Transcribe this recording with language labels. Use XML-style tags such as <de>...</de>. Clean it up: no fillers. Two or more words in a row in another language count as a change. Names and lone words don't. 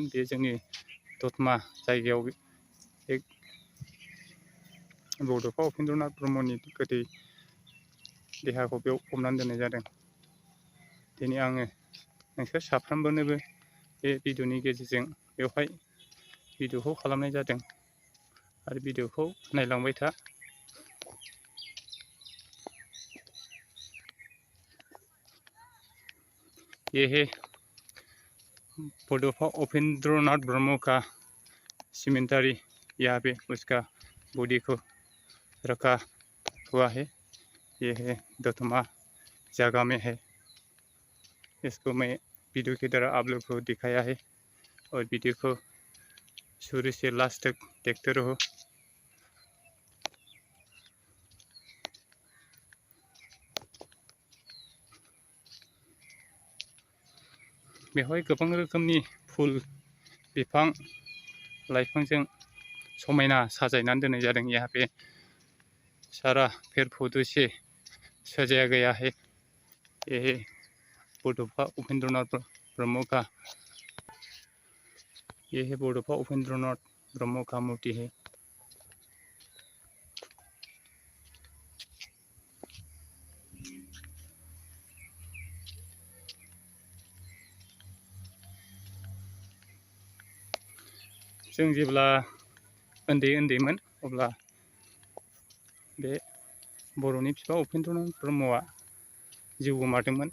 <brx>बे जोंनि दतमा जायगायाव बड'फा उपेन्द्रनाथ ब्रह्मनि गोदै देहाखौ बेयाव फबनानै दोननाय जादों। दिनै आङो नोंसोर साफ्रोमबोनोबो बे भिडिअनि गेजेरजों बेवहाय भिडिअखौ खालामनाय जादों आरो भिडिअखौ नायलांबाय था।</brx> <hi>ये है बड'फा उपेन्द्रनाथ ब्रह्म का सीमेंटरी। यहाँ पे उसका बॉडी को रखा हुआ है। ये है दतमा जगह में है। इसको मैं वीडियो की तरह आप लोग को दिखाया है और वीडियो को शुरू से लास्ट तक देखते रहो।</hi> <brx>बेवहाय गोबां रोखोमनि फुल बिफां लाइफांजों समायना साजायनानै दोननाय जादों।</brx> <hi>यहाँ पे सारा पेड़ पौधों से सजाया गया है। ये है बड'फा उपेन्द्रनाथ ब्रह्म का, ये है बड'फा उपेन्द्रनाथ ब्रह्म का मूर्ति है।</hi> <brx>जों जेब्ला उन्दैमोन अब्ला बे बर'नि बिफा उपेन्द्रनाथ ब्रह्मआ जिउ गोमादोंमोन।</brx>